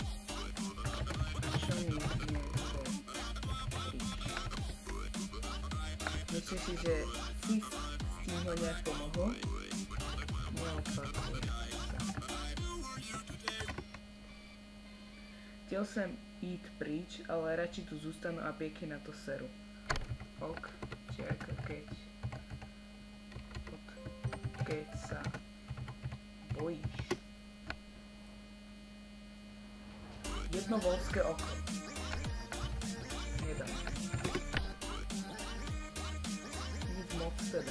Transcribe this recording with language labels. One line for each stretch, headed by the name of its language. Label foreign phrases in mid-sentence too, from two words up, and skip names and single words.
Czech: Myslím si, že si s tímhle nějak pomohl.
Slovak: Neopakuj sa.
Czech: Chtěl jsem jít pryč, ale radši tu zůstanu a pěkně na to seru. Ok,
Slovak: čerka, keď sa bojíš. Jedno volské oko.
Czech: Nedám. Nic moc teda.